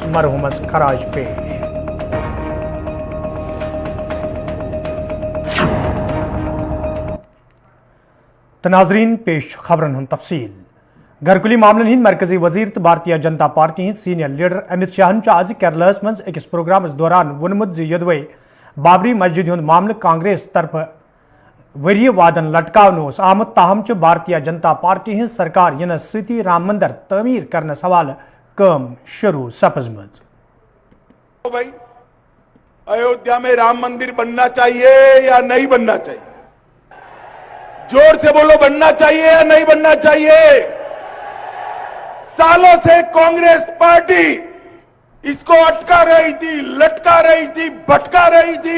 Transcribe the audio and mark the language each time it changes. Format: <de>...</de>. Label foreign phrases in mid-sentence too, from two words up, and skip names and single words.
<ks>मरहूमस खराज पेश। तो नाजरीन पेश खबरन हुन तफसील। घरकुली मामलन हिंद मरकजी वजीर तो भारतीय जनता पार्टी हिंद सीनियर लीडर अमित शाहन आज केरलस मज अकिस प्रोग्रामस दौरान वोनमुत यदवे बाबरी मस्जिद हुंद मामल कांग्रेस तरफ वरिय वादन लटकावन आमुत ताहम भारतीय जनता पार्टी हिंद सरकार यनस सती राम मंदिर तमीर करनस हवाल काम शुरू सपजमज।</ks> <hi>भाई अयोध्या में राम मंदिर बनना चाहिए या नहीं बनना चाहिए? जोर से बोलो, बनना चाहिए या नहीं बनना चाहिए? सालों से कांग्रेस पार्टी इसको अटका रही थी, लटका रही थी, भटका रही थी।</hi>